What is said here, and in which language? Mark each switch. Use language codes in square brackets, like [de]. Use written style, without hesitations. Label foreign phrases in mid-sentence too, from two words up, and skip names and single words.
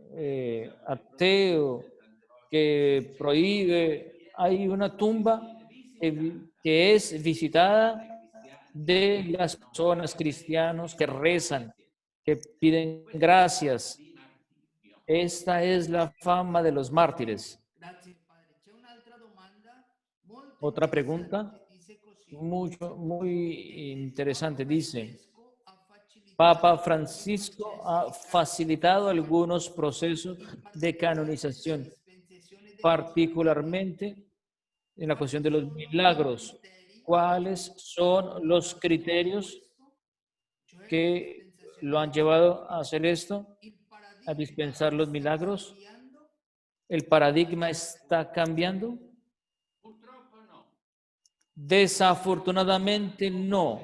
[es] ateo, que prohíbe, hay una tumba que es visitada de las personas cristianos que rezan, que piden gracias. Esta es la fama de los mártires. [it] grazie padre, c'è un'altra domanda molto [es] Otra [it] interessante [es] pregunta, [it] che dice così. [es] muy interesante, dice, [it] Francesco ha facilitato [es] Papa Francisco ha facilitado algunos procesos de canonización, [it] dispensazione dei [es] particularmente en la cuestión de los milagros. ¿Cuáles son los criterios [it] cioè [es] que lo han llevado a hacer esto, [it] il a paradigma [es] dispensar los milagros? [it] cambiando? [es] ¿El paradigma está cambiando? Desafortunadamente no.